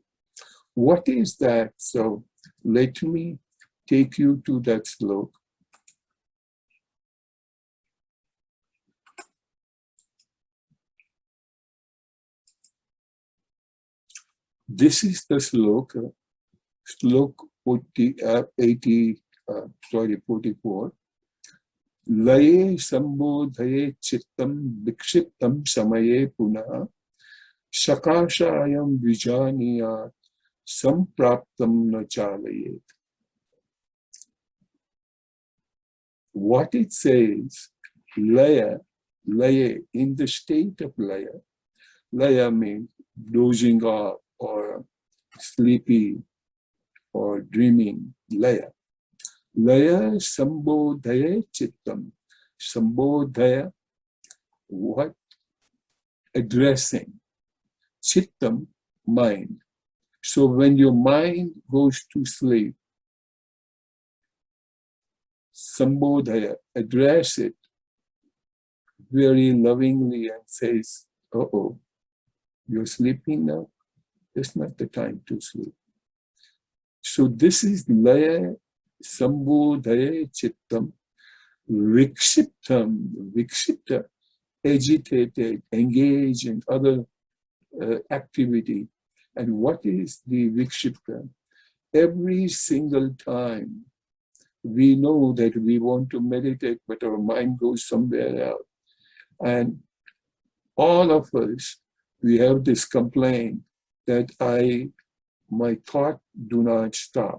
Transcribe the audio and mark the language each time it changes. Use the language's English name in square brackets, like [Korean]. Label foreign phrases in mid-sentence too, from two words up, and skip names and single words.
[English] What is that? So let me take you to that sloka. This is the sloka, sloka 44. [Sanskrit] Laye sambodhaye chittam vikshiptam samaye punah shakashayam vijaniyat sampraptam na chalayet. [English] What it says, laya, in the state of laya means dozing off or sleepy or dreaming, laya. [Sanskrit] Laya sambodhaya chittam. [English] Sambodhaya, what? Addressing. Chittam, mind. So when your mind goes to sleep, sambodhaya, address it very lovingly and says, uh-oh, you're sleeping now? It's not the time to sleep. So this is [Sanskrit] laya sambodhaya chittam vikshiptam. [English] Vikshipta, agitated, engaged in other activity. And what is the vikshipta? Every single time we know that we want to meditate, but our mind goes somewhere else. And all of us, we have this complaint that my thought do not stop.